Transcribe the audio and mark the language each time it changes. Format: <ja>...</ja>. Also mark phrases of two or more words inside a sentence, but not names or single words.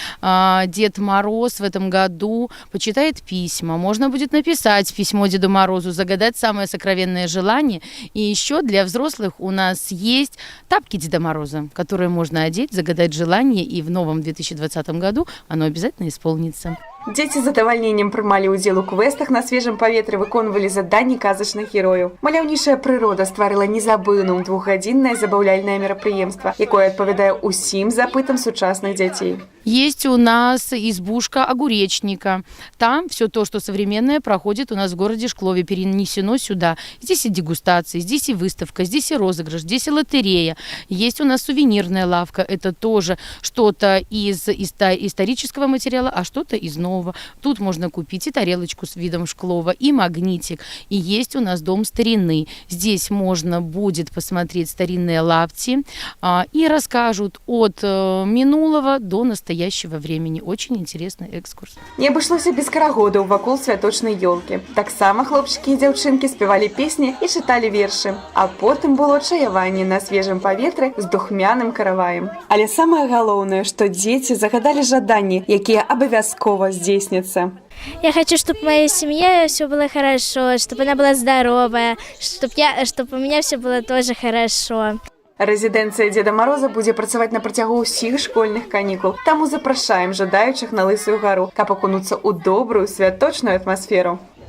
<ru>Дед Мороз в этом году почитает письма. Можно будет написать письмо Деду Морозу, загадать самое сокровенное желание. И еще для взрослых у нас есть тапки Деда Мороза, которые можно одеть, загадать желание, и в новом 2020 году оно обязательно исполнится.</ru> <be>Дзеці з задавальненнем прымалі ўдзел у квестах на свежым паветры, выконвалі заданні казачных герояў. Маляўнічая прырода стварыла незабыўным двухгадзіннае забаўляльнае мерапрыемства, якое адпавядае ўсім запытам сучасных дзяцей.</be> <ru>Есть у нас избушка огуречника. Там все то, что современное, проходит у нас в городе Шклове, перенесено сюда. Здесь и дегустации, здесь и выставка, здесь и розыгрыш, здесь и лотерея. Есть у нас сувенирная лавка. Это тоже что-то из исторического материала, а что-то из нового. Тут можно купить и тарелочку с видом Шклова, и магнитик. И есть у нас дом старины. Здесь можно будет посмотреть старинные лапти и расскажут от минулого до настоящего времени. Очень интересный экскурс.</ru> <be>Не абышлося без карагодаў вакол святочнай ёлкі. Таксама хлопчыкі і дзяўчынкі спявалі песні і чыталі вершы. А потым было чаяванне на свежым паветры з духмяным караваем. Але самае галоўнае, што дзеці загадалі жаданні, якія абавязкова здзейсняцца.</be> <ru>Я хочу, чтобы в моей семье все было хорошо, чтобы она была здоровая, чтобы у меня все было тоже хорошо.</ru> <be>Рэзідэнцыя Дзеда Мороза будзе працаваць на працягу ўсіх школьных канікул. Таму запрашаем жадаючых на Лысую гару, каб акунуцца ў добрую святочную атмасферу.</be>